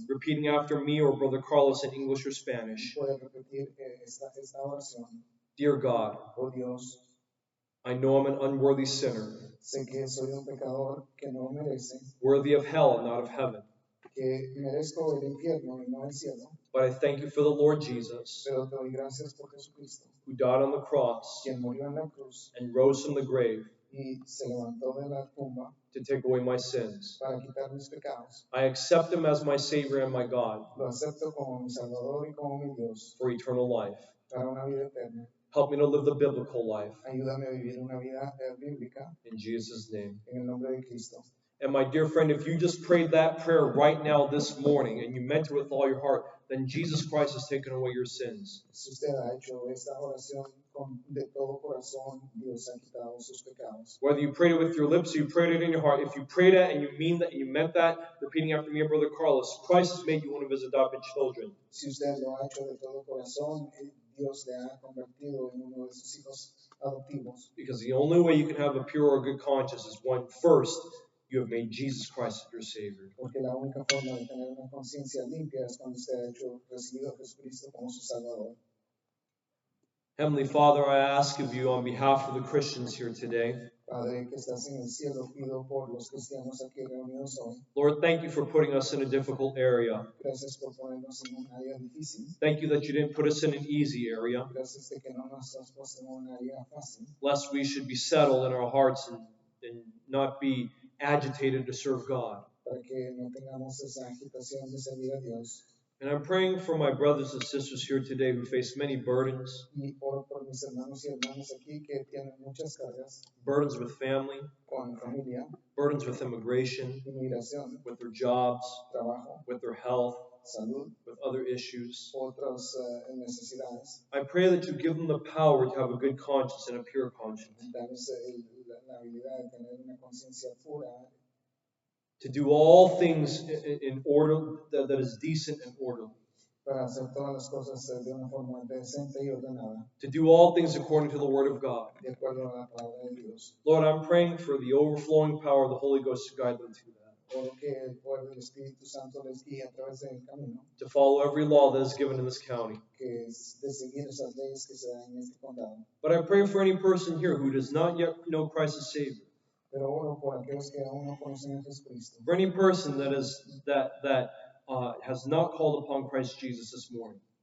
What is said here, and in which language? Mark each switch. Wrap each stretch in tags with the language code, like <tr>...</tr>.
<en>repeating after me or Brother Carlos in English or Spanish.</en> <es>Puede repetir esta oración.</es> <en>Dear God,</en> <es>Oh Dios,</es> <en>I know I'm an unworthy sinner,</en> <es>sé que soy un pecador que no merece,</es> <en>worthy of hell and not of heaven.</en> <es>que merezco el infierno y no el cielo.</es> <en>But I thank you for the Lord Jesus,</en> <es>Pero te doy gracias por Jesucristo,</es> <en>who died on the cross</en> <es>quien murió en la cruz</es> <en>and rose from the grave</en> <es>y se levantó de la tumba</es> <en>to take away my sins.</en> <es>para quitar mis pecados.</es> <en>I accept him as my Savior and my God</en> <es>Lo acepto como mi Salvador y como mi Dios</es> <en>for eternal life.</en> <es>para una vida eterna.</es> <en>Help me to live the biblical life.</en> <es>Ayúdame a vivir una vida bíblica</es> <en>In Jesus' name.</en> <es>en el nombre de Cristo.</es> <en>And my dear friend, if you just prayed that prayer right now this morning and you meant it with all your heart, then Jesus Christ has taken away your sins.</en> <es>Si usted ha hecho esta oración de todo corazón, Dios ha quitado sus pecados.</es> <en>Whether you prayed it with your lips or you prayed it in your heart, if you prayed it and you mean that and you meant that, repeating after me, Brother Carlos, Christ has made you one of his adopted children.</en> <es>Si usted lo ha hecho de todo corazón, Dios le ha convertido en uno de sus hijos adoptivos.</es> <en>Because the only way you can have a pure or good conscience is when first you have made Jesus Christ your Savior.</en> <es>Porque la única forma de tener una conciencia limpia es cuando usted ha recibido a Jesucristo como su Salvador.</es> <en>Heavenly Father, I ask of you on behalf of the Christians here today,</en> <es>Padre que estás en el cielo, pido por los cristianos aquí reunidos hoy.</es> <en>Lord, thank you for putting us in a difficult area.</en> <es>Gracias por ponernos en un área difícil.</es> <en>Thank you that you didn't put us in an easy area,</en> <es>Gracias de que no nos has puesto en un área fácil.</es> <en>lest we should be settled in our hearts and not be agitated to serve God.</en> <es>Para que no tengamos esa agitación de servir a Dios.</es> <en>And I'm praying for my brothers and sisters here today who face many burdens,</en> <es>Y oro por mis hermanos y hermanas aquí que tienen muchas cargas</es> <en>burdens with family,</en> <es>con familia,</es> <en>burdens with immigration,</en> <es>inmigración,</es> <en>with their jobs,</en> <es>trabajo,</es> <en>with their health,</en> <es>salud,</es> <en>with other issues.</en> <es>otras necesidades.</es> <en>I pray that you give them the power to have a good conscience and a pure conscience,</en> <es>Danos la habilidad de tener una conciencia pura,</es> <en>to do all things in order that is decent and orderly,</en> <es>para hacer todas las cosas de una forma decente y ordenada,</es> <en>to do all things according to the Word of God.</en> <es>de acuerdo a la palabra de Dios.</es> <en>Lord, I'm praying for the overflowing power of the Holy Ghost to guide them through that,</en> <es>Oro que el poder del Espíritu Santo les guíe a través del camino,</es> <en>to follow every law that is given in this county.</en> <es>que es de seguir esas leyes que se dan en este condado.</es> <en>But I pray for any person here who does not yet know Christ as Savior,</en> <es>Pero oro por aquellos que aún no conocen a Jesucristo,</es> <en>for any person that has not called upon Christ Jesus this morning,</en>